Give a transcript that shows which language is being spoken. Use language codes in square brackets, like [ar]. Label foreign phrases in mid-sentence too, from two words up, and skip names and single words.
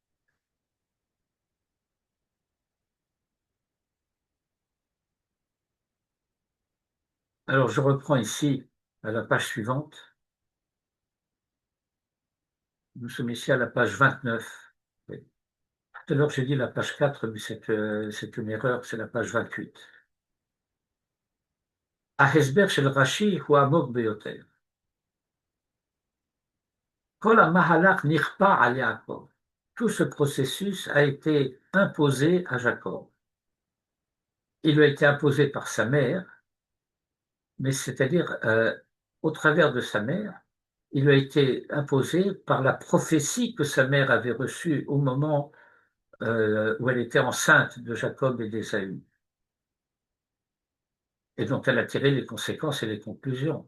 [fr] Alors, je reprends ici à la page suivante. Nous sommes ici à la page 29. Oui. Tout à l'heure, j'ai dit la page 4, mais c'est une erreur, c'est la page 28. [he] ההסבר של רש"י הוא עמוק ביותר. כל המהלך נכפה על יעקב. [fr] Tout ce processus a été imposé à Jacob. Il lui a été imposé par sa mère, mais c'est-à-dire au travers de sa mère, il lui a été imposé par la prophétie que sa mère avait reçue au moment où elle était enceinte de Jacob et d'Ésaü, et dont elle a tiré les conséquences et les conclusions.